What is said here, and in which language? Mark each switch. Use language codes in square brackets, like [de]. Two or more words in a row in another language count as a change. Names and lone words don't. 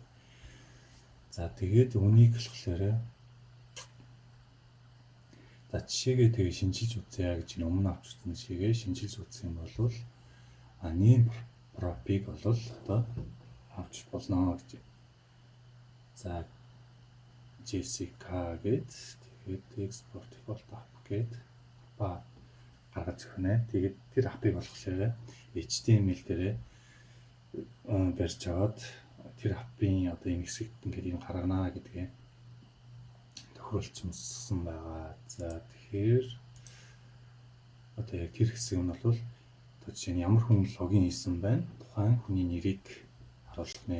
[mn] За тэгээд үнийг болохоор за жишээгээ тэгээ шинжилж үзье гэж өмнө авч үзсэн жишээгээ шинжилж үзэх юм бол [en] name prop- [mn] ыг бол одоо авч болно гэж. За Jessica гээд тэгээд [en] export default app [mn] гээд гаргаж өгнө. Тэгээд тэр appыг болохоор HTML дээрээ барьж аваад тэр appын одоо энэ хэсэгт ингээд юм гаргана гэдгээ тохируулсан байгаа. За тэгэхээр одоо яг тэр хэсэг нь бол одоо жишээ нь ямар хүн логин хийсэн байна, тухайн хүний нэрийг харуулах нэ.